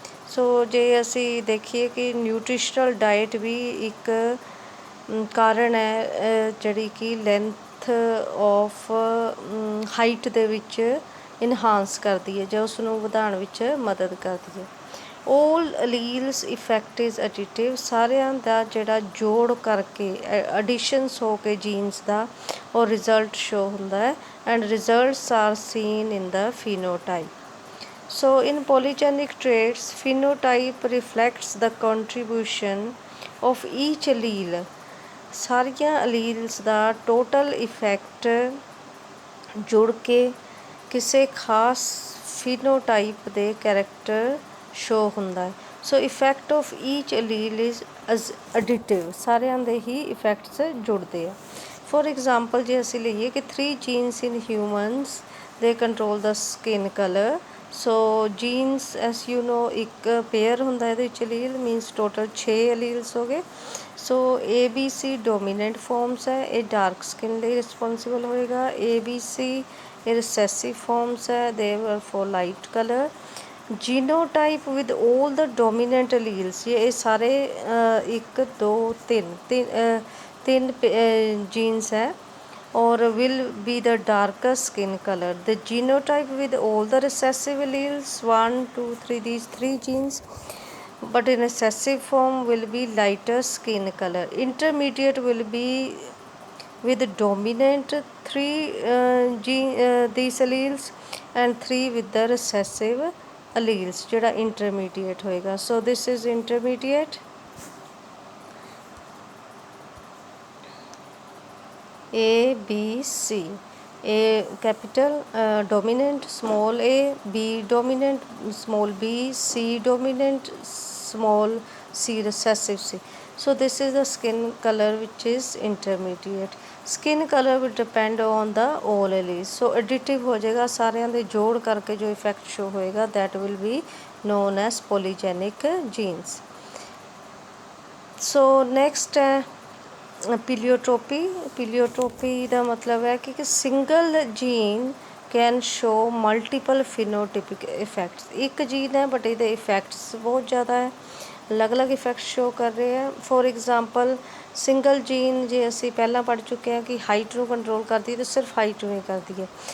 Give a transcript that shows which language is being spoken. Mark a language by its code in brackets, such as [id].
[pa] ਸੋ ਜੇ ਅਸੀਂ ਦੇਖੀਏ ਕਿ ਨਿਊਟ੍ਰੀਸ਼ਨਲ ਡਾਇਟ ਵੀ ਇੱਕ ਕਾਰਨ ਹੈ ਜਿਹੜੀ ਕਿ ਲੈਂਥ ਆਫ ਹਾਈਟ ਦੇ ਵਿੱਚ ਇਨਹਾਂਸ ਕਰਦੀ ਹੈ ਜਾਂ ਉਸ ਨੂੰ ਵਧਾਉਣ ਵਿੱਚ ਮਦਦ ਕਰਦੀ ਹੈ. [en] all alleles effect is additive. [pa] ਸਾਰਿਆਂ ਦਾ ਜਿਹੜਾ ਜੋੜ ਕਰਕੇ ਐਡੀਸ਼ਨਸ ਹੋ ਕੇ ਜੀਨਸ ਦਾ ਉਹ ਰਿਜ਼ਲਟ ਸ਼ੋ ਹੁੰਦਾ ਹੈ [en] And results are seen in the phenotype. So in polygenic traits, phenotype reflects the contribution of each allele. [pa] ਸਾਰੀਆਂ ਅਲੀਲਸ ਦਾ ਟੋਟਲ ਇਫੈਕਟ ਜੁੜ ਕੇ ਕਿਸੇ ਖਾਸ ਫਿਨੋਟਾਈਪ ਦੇ ਕੈਰੈਕਟਰ ਸ਼ੋ ਹੁੰਦਾ ਹੈ. [en] So effect of each allele is additive. [pa] ਸਾਰਿਆਂ ਦੇ ਹੀ ਇਫੈਕਟਸ ਜੁੜਦੇ ਆ. [en] for example [pa] ਜੇ ਅਸੀਂ ਲਈਏ ਕਿ [en] 3 genes in humans they control the skin color. [pa] So jeans [en] as you know [pa] ਇੱਕ ਪੇਅਰ ਹੁੰਦਾ ਇਹਦੇ ਵਿੱਚ ਅਲੀਲ, ਮੀਨਸ ਟੋਟਲ 6 ਅਲੀਲਸ ਹੋ ਗਏ. ਸੋ ABC ਡੋਮੀਨੈਂਟ ਫਾਰਮਸ ਹੈ, ਇਹ ਡਾਰਕ ਸਕਿਨ ਲਈ ਰਿਸਪੋਂਸੀਬਲ ਹੋਏਗਾ. ABC ਇਹ ਰਿਸੈਸਿਵ ਫਾਰਮਸ ਹੈ, [en] They were for light colour. Genotype with 올 the dominant alleles, [pa] ਇਹ ਸਾਰੇ 1 2 3 ਜੀਨਸ ਹੈ, [en] or will be the darker skin color. The genotype with all the recessive alleles 1 2 3, these 3 genes, but in recessive form will be lighter skin color. Intermediate will be with dominant 3 these alleles and 3 with the recessive alleles [pa] ਜਿਹੜਾ intermediate ਹੋਏਗਾ. [en] So this is intermediate. A B C. A capital dominant, small a, B dominant, small b, C dominant, small c, recessive C. So this is the skin color which is intermediate. Skin color will depend on the all alleles. [pa] So additive ਹੋ ਜਾਏਗਾ, ਸਾਰਿਆਂ ਦੇ ਜੋੜ ਕਰਕੇ ਜੋ effect show ਹੋਏਗਾ [en] that will be known as polygenic genes. [pa] So next ਹੈ ਪੀਲੀਓਟ੍ਰੋਪੀ. [en] pleiotropy [pa] ਦਾ ਮਤਲਬ ਹੈ ਕਿ [en] Single gene can show multiple phenotypic effects. [pa] ਇੱਕ ਜੀਨ ਹੈ ਬਟ ਇਹਦੇ ਇਫੈਕਟਸ ਬਹੁਤ ਜ਼ਿਆਦਾ ਹੈ, ਅਲੱਗ-ਅਲੱਗ ਇਫੈਕਟ ਸ਼ੋ ਕਰ ਰਹੇ ਹੈ. ਫੋਰ ਐਗਜ਼ਾਮਪਲ ਸਿੰਗਲ ਜੀਨ ਜੇ ਅਸੀਂ ਪਹਿਲਾਂ ਪੜ੍ਹ ਚੁੱਕੇ ਹਾਂ ਕਿ ਹਾਈਟ ਨੂੰ ਕੰਟਰੋਲ ਕਰਦੀ ਹੈ ਤਾਂ ਸਿਰਫ ਹਾਈਟ ਨੂੰ ਹੀ ਕਰਦੀ ਹੈ.